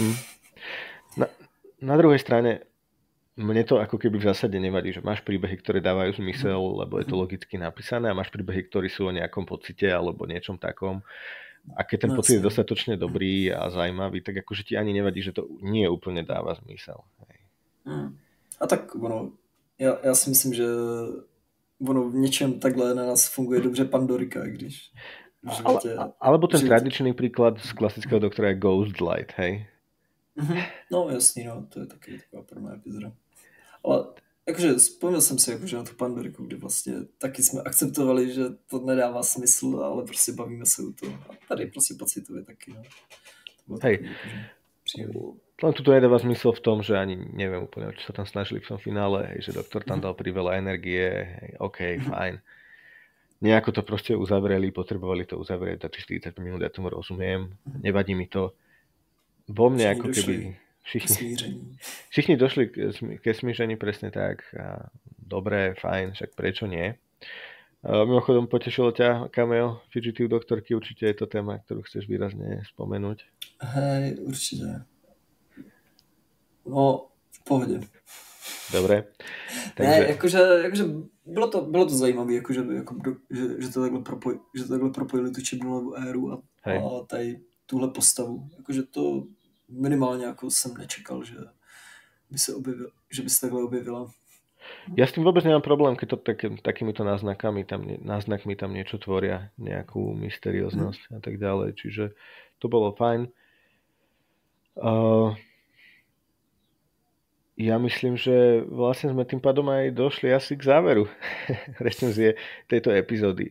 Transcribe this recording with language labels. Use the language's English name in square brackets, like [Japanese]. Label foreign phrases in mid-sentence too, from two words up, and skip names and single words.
[Slovak] Na druhej strane, mne to ako keby v zásade nevadí, že máš príbehy, ktoré dávajú zmysel, lebo je to logicky napísané, a máš príbehy, ktorí sú o nejakom pocite alebo niečom takom. A keď ten pocit je dostatočne dobrý a zaujímavý, tak akože ti ani nevadí, že to nie úplne dáva zmysel. [Czech] A tak ono, já si myslím, že ono v něčem takhle na nás funguje dobře Pandorika, když v životě... [Slovak] Alebo ten tradičný príklad z klasického doktora je Ghostlight, hej? [Czech] No jasný, no, to je taky taková prvná epizoda. Ale jakože vzpomněl jsem si jakože na tu Pandoriku, kdy vlastně taky jsme akceptovali, že to nedává smysl, ale prostě bavíme se u toho. A tady prostě pocitově taky, no. [Slovak] Hej. Len tuto nedáva zmysel v tom, že ani neviem úplne, čo sa tam snažili v tom finále, hej, že doktor tam dal priveľa energie, hej, OK, fajn. Nejako to proste uzavreli, potrebovali to uzavrieť za 40 minút, ja tomu rozumiem, nevadí mi to. Vo mne ako keby [Czech] všichni došli ke smíření, [Slovak] presne tak. A dobré, fajn, však prečo nie? Mimochodom, potešilo ťa cameo Fugitive doktorky, určite je to téma, ktorú chceš výrazne spomenúť. Hej, určite. No, [Czech] v pohodě. [Slovak] Dobre. Takže... [Czech] Ne, jakože bylo to zajímavé, že to takhle propojili tu Chibnallovu éru a tady tuhle postavu. Jakože to minimálně jako jsem nečekal, že by se takhle objevila. [Slovak] Ja s tým vôbec nemám problém, keď to takýmito náznakmi tam niečo tvoria, nejakú mysterióznosť a tak ďalej. Čiže to bolo fajn. Ja myslím, že vlastne sme tým pádom aj došli asi k záveru recenzie tejto epizódy.